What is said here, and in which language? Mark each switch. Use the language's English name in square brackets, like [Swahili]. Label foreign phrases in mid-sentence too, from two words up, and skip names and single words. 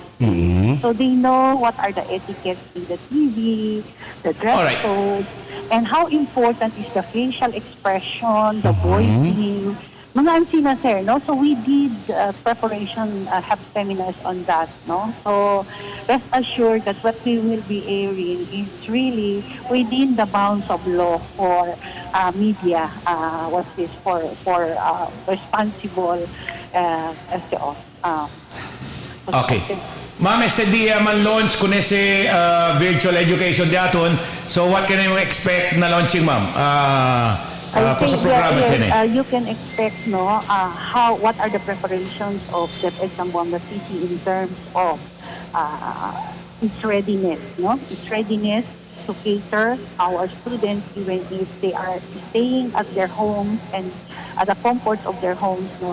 [English] So they know what are the etiquettes in the TV, the dress code, and how important is the facial expression, the voicing, [Chavacano] mga ansina, sir, no? [English] So we did preparation, have seminars on that, no? So rest assured that what we will be airing is really within the bounds of law for media, what's this, for responsible Okay. [Chavacano] Ma'am, este dia man launch kun ese [English] virtual education [Chavacano] daton. [English] So what can you expect na launching, ma'am? I think [Chavacano] sa programa [English] you can expect what are the preparations of DepEd Zamboanga City in terms of its readiness, no? Its readiness to cater our students even if they are staying at their homes and at the comfort of their homes, no?